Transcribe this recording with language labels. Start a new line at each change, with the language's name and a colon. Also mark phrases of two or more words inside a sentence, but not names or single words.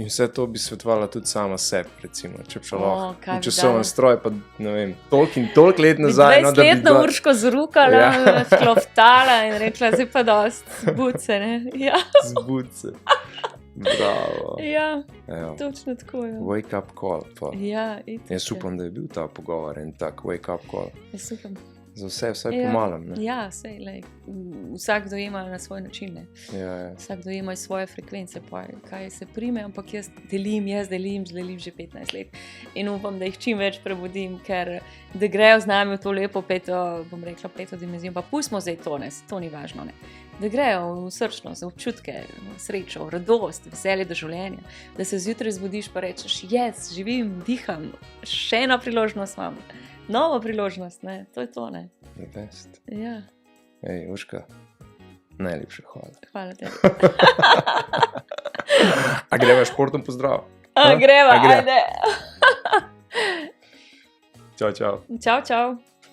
Slovenian: In vse to bi svetovala tudi sama sebi, recimo, če bi šla lahko v časovni stroj, pa ne vem, toliko let nazaj. 20-letno Urško zrukala, skloftala in rekla, zdaj pa dost, zbud se, ne? Ja. Zbud se. Bravo. Ja, točno tako je.
English: Wake up call.
Slovenian: Ja, jaz upam, da je bil ta pogovor en tak
English: wake up call.
Slovenian: Jaz upam. Za vse po malem. Ne? Ja, sej, vsak dojema na svoj način. Ne? Ja. Vsak dojema svoje frekvence, kaj se prime, ampak jaz delim že 15 let. In upam, da jih čim več prebudim, ker da grejo z nami v to lepo peto dimenzijo. Pa pustimo zdaj to ni važno. Ne? Da grejo v srčnost, v občutke, v srečo, v radost, veselje do življenja. Da se zjutraj zbudiš pa rečeš, živim, diham, še ena priložnost imam. Nova priložnost, ne? To je to, ne?
English: The best.
Slovenian: Ja. Ej, Urška, najlepša hvala. Hvala tebi. A greva športom pozdrav? Greva, ajde. Čau, čau. Čau, čau.